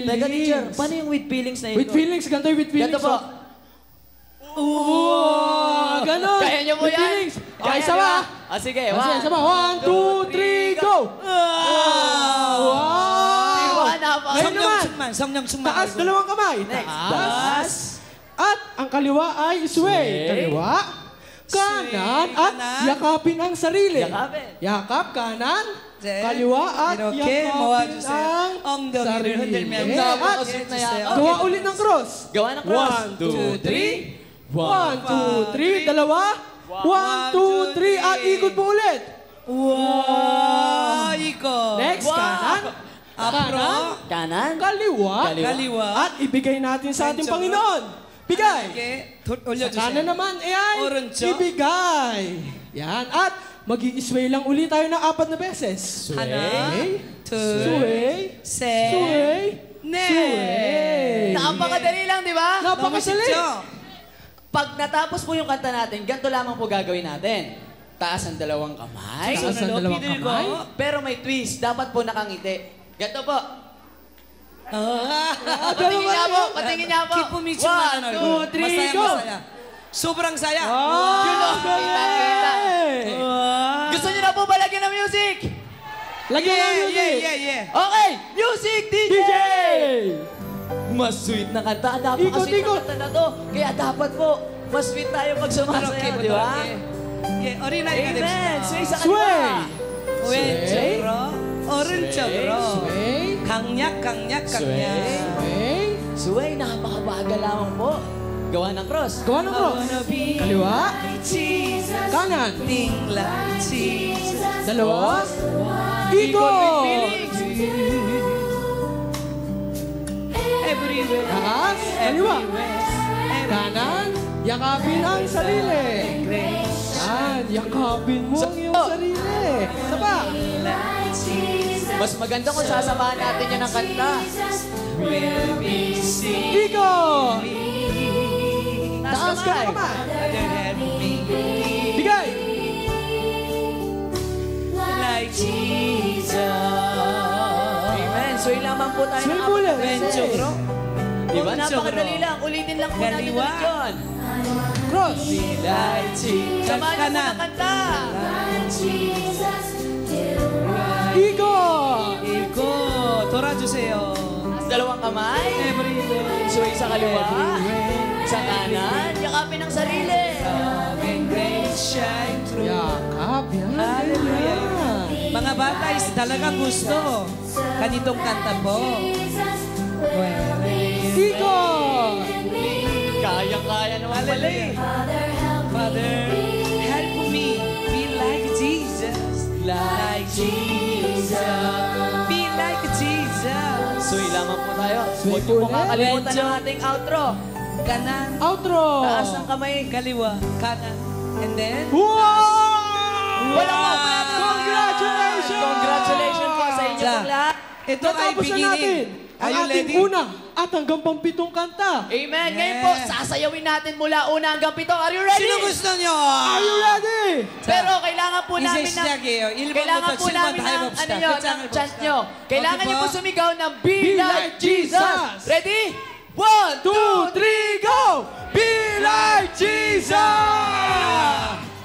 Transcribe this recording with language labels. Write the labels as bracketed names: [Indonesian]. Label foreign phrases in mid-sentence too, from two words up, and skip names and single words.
[Filipino] Teka, teacher, paano yung [English] with feelings [Filipino] na yun? [English] With feelings. [Filipino] Ganito yung [English] with feelings. [Filipino] Ganito po. Ganon. Kaya niyo po With yan? feelings. Okay, Kaya isa niyo ba? ba? Sige, Isa ba? 1, 2, 3, go. Wow. Ngayon naman. [Korean] 성령 충만. [Filipino] Taas, dalawang kamay. Next. Taas. At ang kaliwa ay sway. Kaliwa. Kanan. At kanan. yakapin ang sarili. Yakapin. Yakap, kanan. [Korean] 네. [Filipino] Kaliwa at [Korean] 이렇게 [Filipino] yakapin [Korean] 모아주세요. [Filipino] ang [Korean] 엉덩이를 [Filipino] sarili. [Korean] 흔들면서 [Filipino] At napakasweet na yan. gawa ulit ng cross. Gawa ng cross. 1, 2, 3. 1, 2, 3. Dalawa. 1, 2, 3. At ikot po ulit. [Korean] 와, 이거. [Filipino] Next, Wow. kanan. [Korean] 앞으로. [Filipino] Kanan. Kaliwa. kaliwa. At ibigay natin sa ating [Korean] 왼쪽으로. [Filipino] Panginoon. Bigay. [Korean] 이렇게 [Filipino] Kanan [Korean] 올려주세요. [Filipino] naman, ay [Korean] 오른쪽. [Filipino] ibigay. Yan. At mag-i-sway lang ulit tayo ng 4 na beses. [Korean] 하나, 둘, [Filipino] Sway. [Korean] 셋, [Filipino] Sway. [Korean] 넷. [Filipino] Sway. Napakadali lang, di ba? [Korean] 너무 [Filipino] Napakasali. [Korean] 쉽죠? [Filipino] Pag natapos po yung kanta natin, ganito lamang po gagawin natin. Taas ang dalawang kamay. Taas ang dalawang [Korean] 비들고. [Filipino] kamay. Pero may twist. Dapat po nakangiti. Ganito po. Patingin Patingin niya po. Patingin niya po. [Korean] 기쁨이 충만한 [Filipino] 1, [Korean] 얼굴. [Filipino] 2, 3, masaya, go! masaya. Sobrang saya. Yun o. Kita. [Korean] 와. [Filipino] Gusto niyo na po ba lagyan ng music? Lagyan ng [Korean] 예, [Filipino] music. [Korean] 예, 예, 예. [Filipino] Okay! Music, DJ! DJ! Mas sweet na kanta. Napaka-sweet Ikot, na ikot. kanta na to. Kaya dapat po, mas sweet tayo pag sumasayaw, di ba? [Korean] 예, 어린아이가 [Filipino] Amen! [Korean] 됩시다. [Filipino] Sway sa Sway! kaliwa. [Korean] 왼쪽으로, 오른쪽으로. [Filipino] Sway. [Korean] 강약, 강약, 강약. [Filipino] Sway. Sway, napakabagal lamang po. Gawa ng cross. Gawa ng cross. Kaliwa. Jesus, Kanan. [English] sing like Jesus. [Filipino] Dalawa. Ikot with Ikot. feelings. Everywhere. Taas. Kaliwa. Kanan. Yakapin ang sarili. Yan. Yakapin mo ang iyong sarili. Isa pa. Mas maganda kung sasamahan natin yan ng kanta. [English] Will be seen. [Filipino] Ikot. Taas Taas ka kamay. naman. [English] Let me [Filipino] Bigay. [English] like Jesus. [Filipino] Amen. Sway lamang po tayo Sway ng mo ulit. apat na beses. [Korean] 왼쪽으로. [Filipino] Diba? [Korean] 오른쪽으로. [Filipino] Napakadali lang. Ulitin lang po natin Kaliwa. ulit yun. Cross. [English] Like Jesus. [Filipino] Samahan niyo po kanan. ng kanta. Ikot. [Korean] 이거 돌아주세요. [Filipino] Taas dalawang kamay. Everywhere. Sway sa kaliwa. Sa kanan. Yakapin ang sarili. [English] Love and grace shine through. [Filipino] Yakap. Yan. Hallelujah. Yan. Mga bata is talaga gusto. Ganitong kanta po. Ikot. Kaya-kaya naman pala eh. Hallelujah. [English] Father, help me be like Jesus. Like Jesus. Be like Jesus. [Filipino] Suy lamang po tayo. Suy Huwag niyo po ulit. kakalimutan ang ating outro. Kanan. Outro! Taas ang kamay. Kaliwa. Kanan. [English] And then, [Filipino] Wow! Walang mga Congratulations! Congratulations po sa inyo Sa- pong lahat. ito ay Natapos na natin beginning. ang [English] Are you [Filipino] ating ready? una at hanggang pampitong kanta. Amen. Yeah. Ngayon po, sasayawin natin mula una hanggang 7. [English] Are you ready? [Filipino] Sino gusto nyo? [English] Are you ready? [Filipino] Pero kailangan po namin ng... Kailangan po namin ng, ano nyo, ng chant nyo. Kailangan nyo po sumigaw ng [English] Be Like Jesus. [Filipino] Ready? 1, 2, [English] 2, 3, go! Be like Jesus!